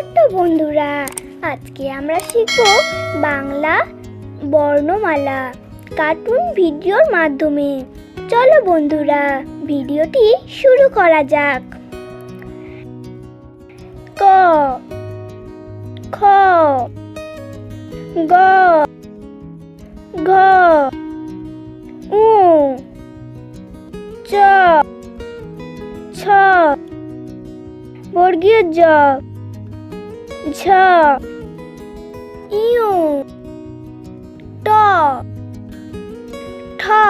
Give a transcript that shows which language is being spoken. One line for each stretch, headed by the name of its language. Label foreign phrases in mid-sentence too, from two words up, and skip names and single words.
Bangla: বন্ধুরা, আজকে আমরা শিখব বাংলা বর্ণমালা কার্টুন ভিডিওর মাধ্যমে। চলো বন্ধুরা, ভিডিওটি শুরু করা যাক। ক, খ, গ, ঘ, উ, চ, ছ, বর্গীয় জ, ঝ, ইউ, ট, ঠ,